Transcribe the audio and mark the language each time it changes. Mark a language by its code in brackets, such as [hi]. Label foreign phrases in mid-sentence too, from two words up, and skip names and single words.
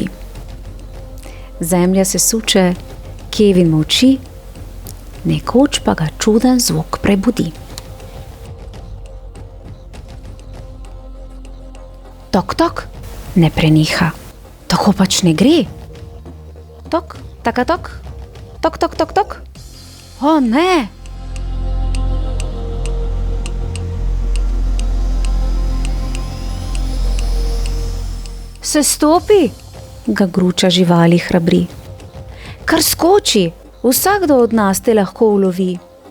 [sl] Zemlja se suče, Kevin molči, nekoč pa ga čuden zvok prebudi. Tok, tok, ne preneha. Tako pač ne gre. Tok, taka tok, tok, tok, tok, tok. O ne! Se stopi, ga gruča živali hrabri. Kar skoči, vsakdo od nas te lahko ulovi.